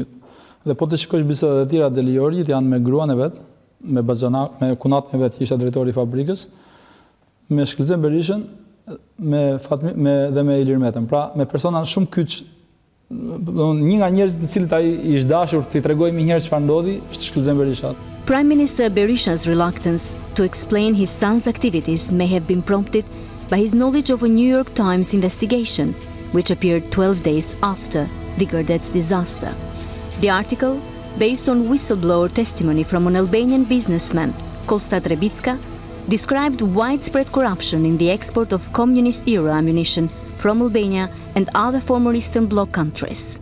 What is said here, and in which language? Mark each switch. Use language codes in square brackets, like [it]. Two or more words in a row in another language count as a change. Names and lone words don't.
[sq] Dhe po të shikosh bisedat e tjera Deli Jorgjit janë me gruan e vet, me kunatën e vet, që ishte drejtori i fabrikës, me Shkëlzen Berishën, dhe me Ilir Metën. Pra, me persona shumë kyç. Një nga njerëzit të cilët ai i është dashur t'i tregojë më herë çfarë ndodhi, është Shkëlzen Berisha. [en] Prime Minister Berisha's reluctance to explain his son's activities may have been prompted by his knowledge of a New York Times investigation, which appeared 12 days after the Gërdecit disaster. The article, based on whistleblower testimony from an Albanian businessman, Kosta Trebicka, described widespread corruption in the export of communist-era ammunition from Albania and other former Eastern Bloc countries.